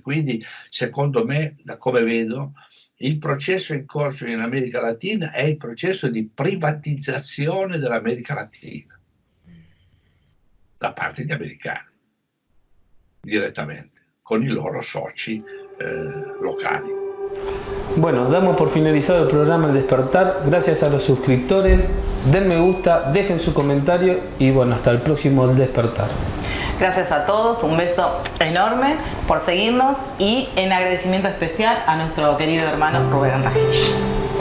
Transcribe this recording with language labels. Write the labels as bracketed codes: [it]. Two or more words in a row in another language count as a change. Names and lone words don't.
[it] Quindi, secondo me, da come vedo, il processo in corso in America Latina è il processo di privatizzazione dell'America Latina da parte degli americani, direttamente, con i loro soci locali. [es] Bueno, damos por finalizado el programa El Despertar. Gracias a los suscriptores. Den me gusta, dejen su comentario y bueno, hasta el próximo El Despertar. Gracias a todos, un beso enorme por seguirnos y en agradecimiento especial a nuestro querido hermano Rubén Rajish.